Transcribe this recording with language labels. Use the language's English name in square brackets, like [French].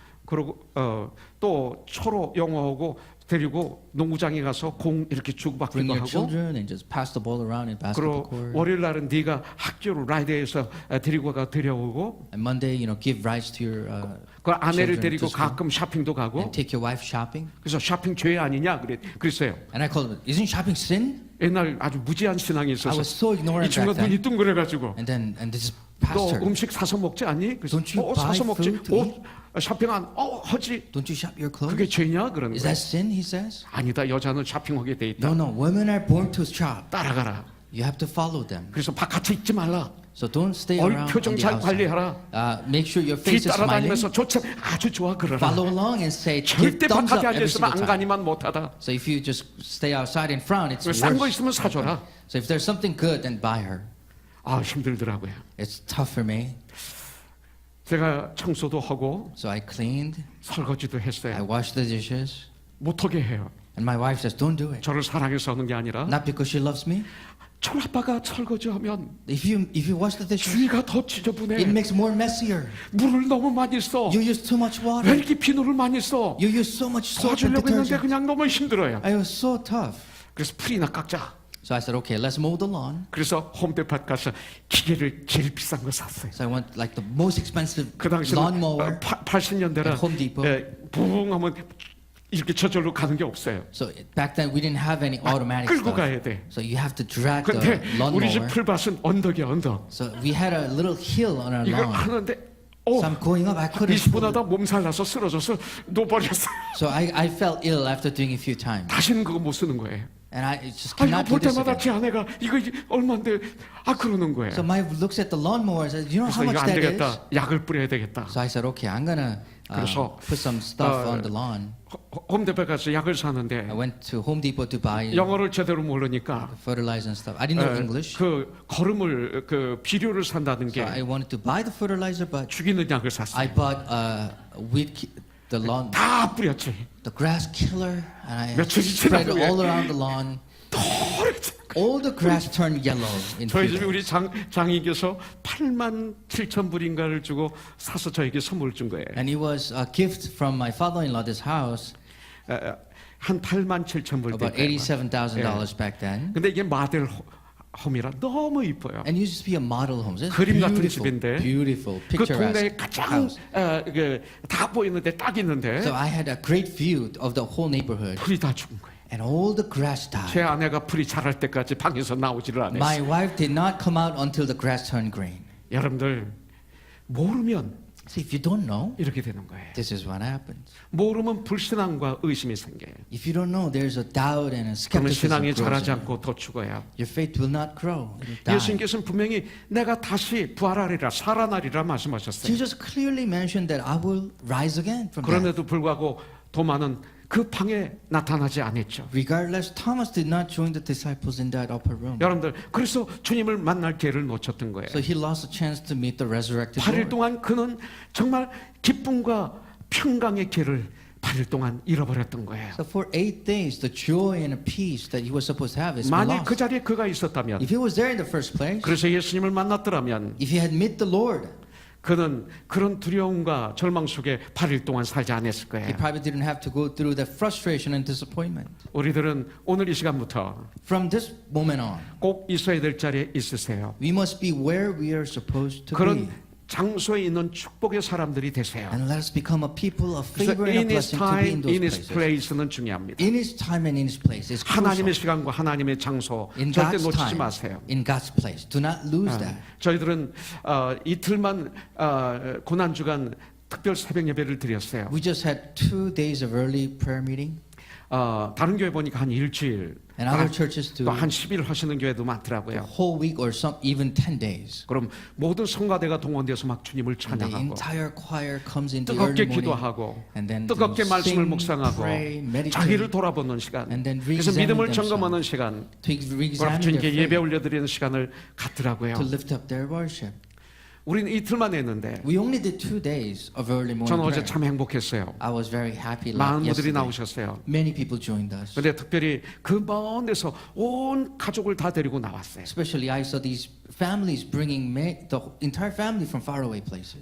[Korean] 그리고 또 초로 영어하고 데리고 농구장에 가서 공 이렇게 [English] Bring [Korean] 주고받기도 [English] your [Korean] 하고 [English] children and just pass the ball around in basketball [Korean] 그리고 [English] court. [Korean] 월요일 날은 네가 학교로 라이드해서 데리고 가 데려오고 [English] And Monday, give rides to your [Korean] 그 아내를 [English] children [Korean] 데리고 [English] to school. [Korean] 가끔 쇼핑도 가고 [English] and take your wife shopping. [Korean] 그래서 쇼핑 죄 아니냐 그랬어요. [English] And I called him, isn't shopping sin? [Korean] 옛날 아주 무지한 신앙이 [English] I [Korean] 있어서 [English] was so [Korean] 이 [English] ignorant [Korean] 친구가 [English] back then. [Korean] 눈이 둥그래가지고 [English] And this [Korean] 너 [English] pastor, [Korean] 음식 사서 먹지 않니? 그래서 [English] Don't you buy [Korean] 사서 먹지. [English] food to eat? [Korean] 쇼핑 안 하지. [English] don't you shop your clothes? [Korean] 그게 죄냐? 그러는 [English] Is [Korean] 거예요. [English] that sin? He says. [Korean] 아니다. 여자는 쇼핑하게 돼 있다. [English] No, women are born to shop. [Korean] 따라가라. [English] You have to follow them. [Korean] 그래서 바깥에 있지 말라. [English] So don't stay around on [Korean] 표정 [English] the [Korean] 잘 [English] outside. [Korean] 관리하라. [English] Make sure your [Korean] 뒤 [English] face is smiling. [Korean] 따라다니면서 좋지 아주 좋아 그러라. [English] Follow along and say, give [Korean] 절대 [English] thumbs up [Korean] 바깥에 앉아 [English] every [Korean] 있으면 [English] single time. [Korean] 안가니만 못하다. [English] So if you just stay outside and frown, it's [Korean] 싼 거 [English] worse. [Korean] 있으면 사줘라. [English] So if there's something good, then buy her. [Korean] 힘들더라고요. [English] It's tough for me. [Korean] 제가 청소도 하고 [English] So I cleaned. [Korean] 설거지도 [English] I [Korean] 했어요. [English] washed the dishes. [Korean] 못하게 해요. [English] And my wife says, don't do it. [Korean] 저를 사랑해서 하는 게 아니라 [English] Not because she loves me. [Korean] 촌 아빠가 설거지하면 [English] If you wash the dishes, [Korean] 주위가 더 [English] it [Korean] 지저분해. [English] makes more messier. [Korean] 물을 너무 많이 써. [English] You use too much [Korean] 왜 [English] water. [Korean] 이렇게 비누를 많이 써? [English] You use so much soap and [Korean] 도와주려고 했는데 [English] detergent. [Korean] 그냥 너무 힘들어요. [English] I was so tough. [Korean] 그래서 풀이나 깎자. [English] So I said, okay, let's mow the lawn. [Korean] 그래서 홈데팟 가서 기계를 제일 비싼 거 샀어요. [English] So I went like the most expensive [Korean] 그 당시는 [English] lawnmower. [Korean] 80년대라 [English] at Home Depot. [Korean] 붕 하면 이렇게 저절로 가는 게 없어요. [English] So back then we didn't have any automatic [Korean] 끌고 [English] stuff. [Korean] 가야 돼. [English] So you have to drag [Korean] 근데 [English] the [Korean] 우리 집 [English] lawnmower. [Korean] 풀밭은 언덕이야 언덕. [English] So we had a little hill on our [Korean] 이걸 [English] lawn. [Korean] 하는데 [English] So I'm going up. I couldn't. [Korean] 20분 하다 몸살 나서 쓰러져서 놓아버렸어요. [English] So I felt ill after doing it a few times. [Korean] 다시는 그거 못 쓰는 거예요. [English] And I just [Korean] 이거 [English] cannot do [Korean] 볼 [English] this [Korean] 때마다 [English] again. [Korean] 제 아내가 이거 얼마인데 그러는 거예요. [English] So my wife looks at the lawnmower and says, you know [Korean] 그래서 [English] how [Korean] 이거 [English] much [Korean] 안 [English] that is? [Korean] 되겠다. 약을 뿌려야 되겠다. [English] So I said, okay, I'm gonna [Korean] 그래서, [English] put some stuff on the lawn. [Korean] 홈데포 가서 약을 사는데 [English] I went to Home Depot to buy [Korean] 영어를 제대로 모르니까 [English] fertilizer and stuff. I didn't know English. [Korean] 그 거름을 그 비료를 산다는 [English] So [Korean] 게 [English] I wanted to buy the fertilizer, but [Korean] 죽이는 약을 샀어요. [English] bought the lawn, [Korean] 다 뿌렸지. [English] the grass killer, and I [Korean] 며칠이 [English] spread it [Korean] 지나면 [English] all around the lawn. All the grass turned yellow in [Korean] 저희 [English] few [Korean] 집에 우리 [English] days. [Korean] 장이께서 87,000불인가를 주고 사서 저에게 선물을 준 거예요. [English] And it was a gift from my father-in-law, this house, [Korean] 한 87,000불 [English] about $87,000 back then. [Korean] 근데 이게 마델 홈이라 너무 이뻐요. [English] And it used to be a model home. So it's [Korean] 그림 같은 [English] beautiful, [Korean] 집인데 [English] beautiful, [Korean] 그 동네에 [English] picturesque [Korean] 가장 [English] house. [Korean] 다 보이는데 딱 있는데 [English] So I had a great view of the whole neighborhood, [Korean] 풀이 다 죽은 거예요. [English] and all the grass died. [Korean] 제 아내가 풀이 자랄 때까지 방에서 나오지를 않았어요. [English] My wife did not come out until the grass turned green. [Korean] 여러분들 모르면 [English] See, if you don't know, [Korean] 이렇게 되는 거예요. [English] this is what happens. [Korean] 모르면 불신앙과 의심이 생겨요. [English] If you don't know, there's a doubt and a [Korean] 그러면 [English] skepticism [Korean] 신앙이 [English] grows [Korean] 자라지 [English] in you. [Korean] 않고 더 죽어요. [English] Your faith will not grow. It will die. [Korean] 예수님께서는 분명히 내가 다시 부활하리라 살아나리라 말씀하셨어요. [English] Jesus clearly mentioned that I will rise again from death. [Korean] 그럼에도 불구하고 도마는 그 방에 나타나지 않았죠. [English] Regardless, Thomas did not join the disciples in that upper room. [Korean] 여러분들 그래서 주님을 만날 기회를 놓쳤던 거예요. [English] So he lost a chance to meet the resurrected [Korean] 8일 [English] Lord. [Korean] 동안 그는 정말 기쁨과 평강의 길을 8일 동안 잃어버렸던 거예요. [English] So for 8 days, the joy and the peace that he was supposed to have is [Korean] 만약 그 [English] lost. [Korean] 자리에 그가 있었다면, [English] If he was there in the first place, [Korean] 그래서 예수님을 만났더라면 [English] if he had met the Lord, [Korean] 그는 그런 두려움과 절망 속에 8일 동안 살지 않았을 [English] he [Korean] 거예요. [English] probably didn't have to go through that frustration and disappointment. [Korean] 우리들은 오늘 이 시간부터 [English] From this moment on, [Korean] 꼭 있어야 될 자리에 있으세요. [English] we must be where we are supposed to be. [Korean] 그런 장소에 있는 축복의 사람들이 되세요. [English] And let us become a people of [Korean] 그래서 [English] favor and a in His blessing to be in in His places. [Korean] place는 중요합니다. [English] In His time and in His place is [Korean] 하나님의 [English] crucial. [Korean] 시간과 하나님의 장소 [English] In [Korean] 절대 [English] God's [Korean] 놓치지 [English] time, [Korean] 마세요. [English] in God's place. Do not lose that. [Korean] 저희들은 이틀만 고난 주간 특별 새벽 예배를 드렸어요. [English] We just had 2 days of early prayer meeting. [Korean] 다른 교회 보니까 한 일주일, [English] And other churches do [Korean] 또 한 10일 하시는 교회도 [English] a [Korean] 많더라고요. [English] whole week or some even 10 days. [Korean] 그럼 모든 성가대가 동원돼서 막 주님을 [English] And the [Korean] 찬양하고 [English] entire choir comes in the early [Korean] 뜨겁게 [English] morning [Korean] 기도하고 [English] and then [Korean] 뜨겁게 [English] to [Korean] 말씀을 [English] sing, [Korean] 묵상하고 [English] pray, meditate, [Korean] 자기를 돌아보는 시간, [English] and then [Korean] 그래서 [English] re-examine [Korean] 믿음을 [English] themselves. [Korean] 점검하는 시간, [English] to re-examine [Korean] 주님께 [English] their [Korean] 예배 [English] faith, [Korean] 올려드리는 시간을 갖더라고요. [English] to lift up their worship. [Korean] 우리는 이틀만 했는데 [English] We only did 2 days of early morning [Korean] 저는 어제 참 행복했어요. [English] I was very happy [Korean] 많은 분들이 [English] yesterday. [Korean] 나오셨어요. [English] Many people joined us. [Korean] 근데 특별히 그 먼 데서 온 가족을 다 데리고 나왔어요. [English] Especially I saw these families bringing the entire family from faraway places.